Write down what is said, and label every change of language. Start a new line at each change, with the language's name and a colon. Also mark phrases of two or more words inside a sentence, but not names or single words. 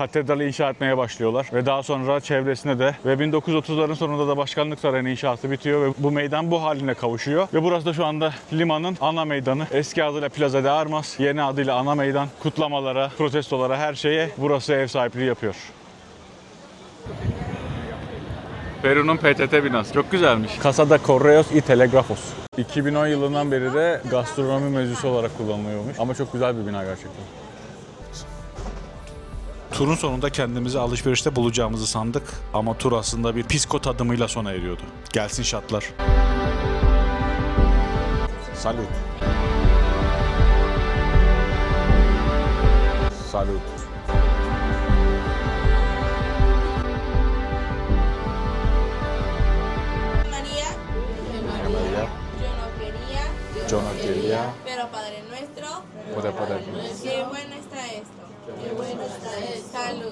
Turkish: Katedrali inşa etmeye başlıyorlar. Ve daha sonra çevresine de ve 1930'ların sonunda da Başkanlık Sarayı'nın inşaatı bitiyor ve bu meydan bu haline kavuşuyor. Ve burası da şu anda Lima'nın ana meydanı. Eski adıyla Plaza de Armas, yeni adıyla ana meydan. Kutlamalara, protestolara, her şeye burası ev sahipliği yapıyor. Peru'nun PTT binası. Çok güzelmiş. Casa de Correos y Telegrafos. 2010 yılından beri de gastronomi meclisi olarak kullanılıyormuş. Ama çok güzel bir bina gerçekten. Turun sonunda kendimizi alışverişte bulacağımızı sandık ama tur aslında bir pisco tadımıyla sona eriyordu. Gelsin şatlar. Salut. Salut.
Spanish: María, María, yo no quería, yo no quería, pero Padre Nuestro, poder. qué bueno está esto. Qué bueno está esto. Salud.